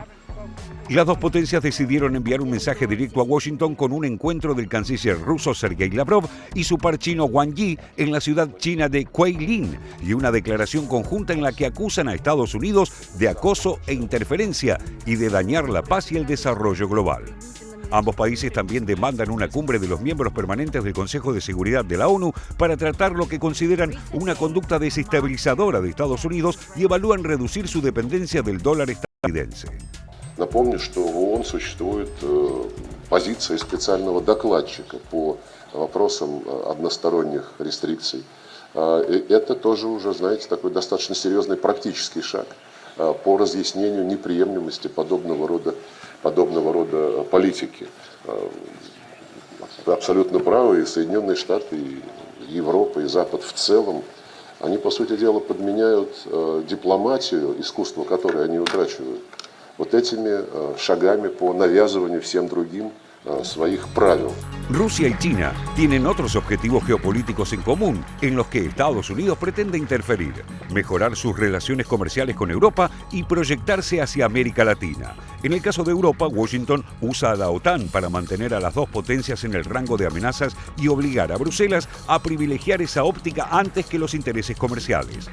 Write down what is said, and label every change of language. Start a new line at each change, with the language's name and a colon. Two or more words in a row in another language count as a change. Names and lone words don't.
Spanish: Las dos potencias decidieron enviar un mensaje directo a Washington con un encuentro del canciller ruso Sergei Lavrov y su par chino Wang Yi en la ciudad china de Guilin, y una declaración conjunta en la que acusan a Estados Unidos de acoso e interferencia y de dañar la paz y el desarrollo global. Ambos países también demandan una cumbre de los miembros permanentes del Consejo de Seguridad de la ONU para tratar lo que consideran una conducta desestabilizadora de Estados Unidos y evalúan reducir su dependencia del dólar estadounidense.
Russian: Напомню, что в ООН существует позиция специального докладчика по вопросам односторонних рестрикций. Это тоже уже, знаете, такой достаточно серьезный практический шаг по разъяснению неприемлемости подобного рода политики. Вы абсолютно правы, и Соединенные Штаты, и Европа, и Запад в целом, они, по сути дела, подменяют дипломатию, искусство, которое они утрачивают, вот этими шагами по навязыванию всем другим своих правил.
Spanish: Rusia y China tienen otros objetivos geopolíticos en común, en los que Estados Unidos pretende interferir, mejorar sus relaciones comerciales con Europa y proyectarse hacia América Latina. En el caso de Europa, Washington usa a la OTAN para mantener a las dos potencias en el rango de amenazas y obligar a Bruselas a privilegiar esa óptica antes que los intereses comerciales.